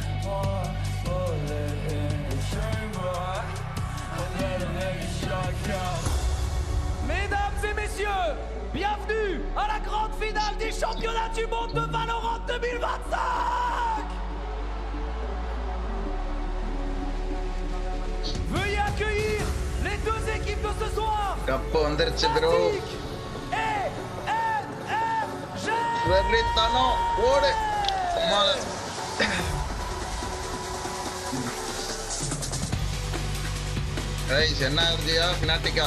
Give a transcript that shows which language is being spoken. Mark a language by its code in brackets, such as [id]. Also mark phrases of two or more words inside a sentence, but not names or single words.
[fr] Mesdames et messieurs, bienvenue à la grande finale des championnats du monde de Valorant 2025. Veuillez accueillir les deux équipes de ce soir. [ta] கப்பு வந்துருச்சு bro. வெறித்தனோ ஓடு. கமால. Guys, NRGயா FNATICா?